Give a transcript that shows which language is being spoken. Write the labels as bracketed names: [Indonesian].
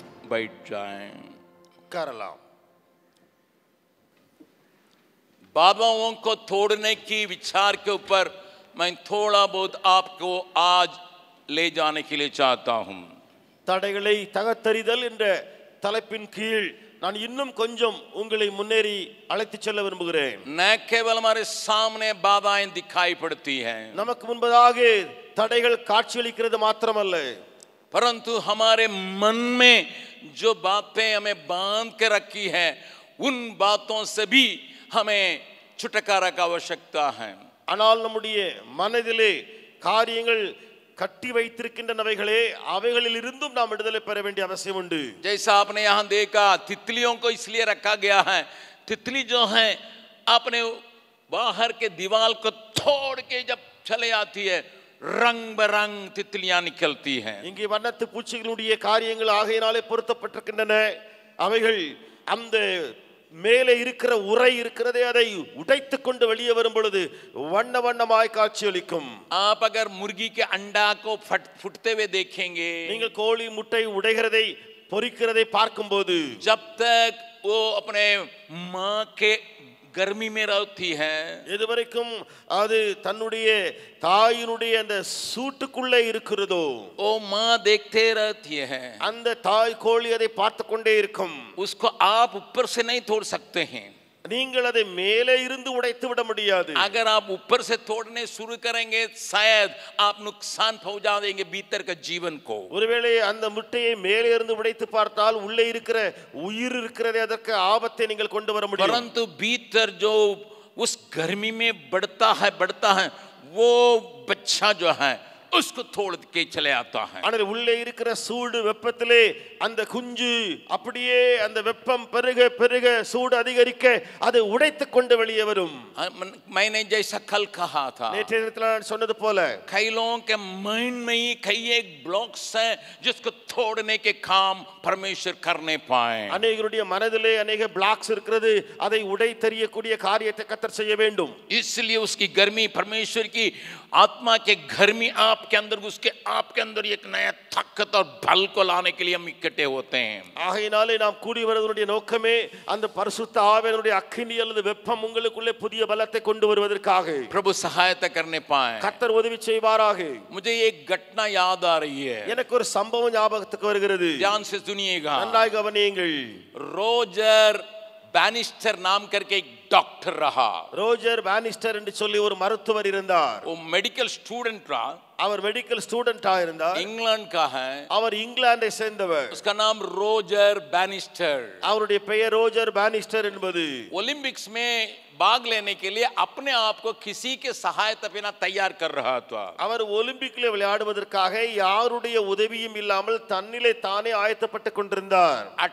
[Hindi] बैठ जाएं कर लो बाधाओं को तोड़ने की विचार के ऊपर मैं थोड़ा बहुत आपको आज ले जाने के लिए चाहता हूं [Tamil] தடைகளை தகர்த்தெறிதல் என்ற தலைப்பின் கீழ் நான் இன்னும் கொஞ்சம் உங்களை முன்னேறி அழைத்து செல்ல விரும்புகிறேன். [Hindi] न केवल हमारे सामने बाधाएं दिखाई पड़ती हैं, [Tamil] நமக்கு முன்பதாக தடைகள் காட்சியளிக்கிறது மாத்திரமல்ல, [Hindi] परंतु हमारे मन में जो बातें हमें बांध के रखी है उन बातों से भी हमें छुटकारा का आवश्यकता है. [Tamil] ஆனால் நம்முடைய மனதிலே காரியங்கள் கட்டி வைத்திருக்கின்றனவைகளே அவைகளில் இருந்தும் நாம் விடுதலை பெற வேண்டிய அவசியம் உண்டு. [Hindi] जैसा आपने यहाँ देखा तितलियों को इसलिए रखा गया है, तितली जो है अपने बाहर के दीवार को तोड़ के जब चले आती है रंग बरंग तितलियां निकलती हैं. [Tamil] இங்கே வண்ணத்து பூச்சிகளுடைய காரியங்கள் ஆகையினாலே பொருத்தப்பட்டிருக்கின்றன. அவைகள் அந்த மேலே இருக்கிற உரை இருக்கிறதே அதை உடைத்து கொண்டு வெளியே வரும் பொழுது வண்ண வண்ணமாய் காட்சியளிக்கும். [Hindi] आप अगर मुर्गी के अंडा को फूटते हुए देखेंगे, [Tamil] நீங்கள் கோழி முட்டை உடைகிறதை பொரிக்கிறதை பார்க்கும்போது [Hindi] जब तक वो अपने माँ के गर्मी में रहती है, [Tamil] எதுவரைக்கும் அது தன்னுடைய தாயினுடைய அந்த சூட்டுக்குள்ளே இருக்கிறதோ [Hindi] वो माँ देखते रहती है, [Tamil] அந்த தாய் கோழி அதை பார்த்து கொண்டே இருக்கும். [Hindi] उसको आप ऊपर से नहीं तोड़ सकते हैं. [Tamil] நீங்கள் அதை மேலே இருந்து உடைத்து விட முடியாது. [Hindi] अगर आप ऊपर से तोड़ने शुरू करेंगे शायद आप नुकसान पहुंचा देंगे भीतर का जीवन को. [Tamil] ஒருவேளை அந்த முட்டையை மேலே இருந்து உடைத்து பார்த்தால் உள்ளே இருக்கிற உயிர் இருக்கிறதே அதற்கு ஆபத்தை நீங்கள் கொண்டு வர முடியும். [Hindi] परंतु भीतर जो उस गर्मी में बढ़ता है वो बच्चा जो है उसको तोड़ के चले आता है. [Tamil] ஆனால் உள்ளே இருக்கிற சூடு வெப்பத்திலே அந்த குஞ்சு அப்படியே அந்த வெப்பம் பெருக பெருக சூடு அதிகரிக்க அது உடைத்து கொண்டு வெளியே வரும். [Hindi] मैंने जैसा कल कहा था, [Tamil] நேற்றைய தினத்தில் நான் சொன்னது போல [Hindi] कई लोगों के माइंड में ही कई एक ब्लॉक्स है जिसको तोड़ने के काम परमेश्वर करने पाए. [Tamil] அநேகருடைய மனதிலே अनेक பிளாக்ஸ் இருக்கிறது, அதை உடைத்தெறியக்கூடிய காரியத்தை கர்த்தர் செய்ய வேண்டும். [Hindi] इसलिए उसकी गर्मी परमेश्वर की आत्मा के गर्मी आपके अंदर उसके आपके अंदर एक नया ताकत और बल को लाने के लिए हम इकट्ठे होते हैं. [Tamil] ஆகையினாலே நாம் கூடி வருவதனுடைய நோக்கமே அந்த பரிசுத்த ஆவியினுடைய அக்கினி அல்லது வெப்பம் உங்களுக்குள்ளே புதிய பலத்தை கொண்டு வருவதற்காக. [Hindi] प्रभु सहायता करने पाए. [Tamil] கர்த்தர் உதவி செய்வாராக. [Hindi] मुझे एक घटना याद आ रही है, [Tamil] எனக்கு ஒரு சம்பவம் ஞாபகத்துக்கு வருகிறது. [Hindi] ध्यान से सुनिएगा. [Tamil] நன்றாய் கவனியுங்கள். [Hindi] रोजर बैनिस्टर नाम करके एक डॉक्टर रहा. [Tamil] ரோஜர் பானிஸ்டர் என்று சொல்லி ஒரு மருத்துவர் இருந்தார். [Hindi] वो मेडिकल स्टूडेंट रहा, [Tamil] அவர் மெடிக்கல் ஸ்டூடெண்டா இருந்தார். [Hindi] इंग्लैंड का है. [Tamil] அவர் இங்கிலாந்தை சேர்ந்தவர். [Hindi] उसका नाम रोजर बैनिस्टर. [Tamil] அவருடைய பெயர் ரோஜர் பானிஸ்டர் என்பது. [Hindi] ओलंपिक्स में भाग लेने के लिए अपने आप को किसी के सहायता बिना तैयार कर रहा था. [Tamil] அவர் ஒலிம்பிக்ல விளையாடுவதற்காக யாருடைய உதவியும் இல்லாமல் தன்னிலே தானே ஆயத்தப்பட்டு கொண்டிருந்தார்.